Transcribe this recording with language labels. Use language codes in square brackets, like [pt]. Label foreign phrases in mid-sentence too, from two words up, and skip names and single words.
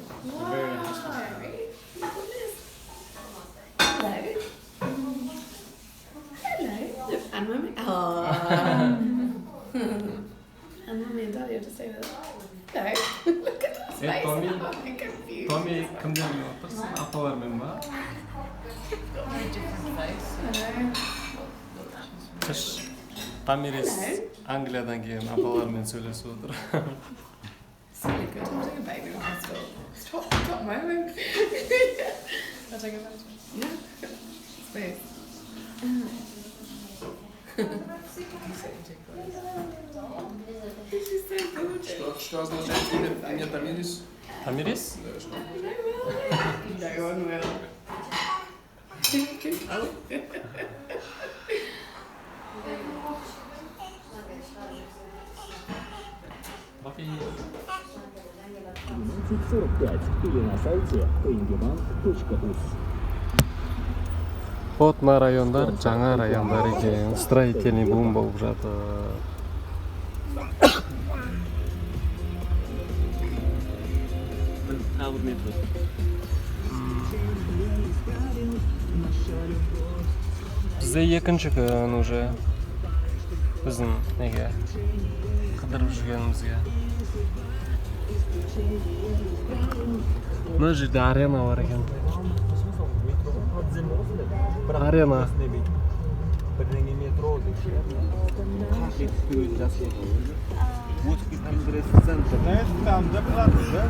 [en] Very hospitable. Hello. Hello. And mummy. Oh. And mummy and daddy are just over there. Hello. Look at that Hey, face. Tommy. I'm confused. [kk] Tommy кімдермен отырсың? Апалармен ба? [en] Got a very different face. Hello. [kk] Қыш Томирис Англиядан келген апалармен сөйлесіп отыр. [en] It's really good. I'm taking a baby in the hospital. Stop moaning. I'll take a photo. Yeah. Space. This is so gorgeous. [ru] Что означает имя Томирис? Томирис? [en] No one will. Бобби. [ru] 12:45 или на сайте coingebank.uz. [kk] Вот мына райондар жаңа райондар екен. [ru] Строительный бум [kk] болып жатыр. тағы бір метро. Бізде екінші күн уже біздің неге қыдырып жүргенімізге. Мына жерде арена бар екен. Арена. Бірдеңе метро деп. Қақ етіп өзі жасалған. [ru] Вот там центр. Знаешь, там заплатишь, да?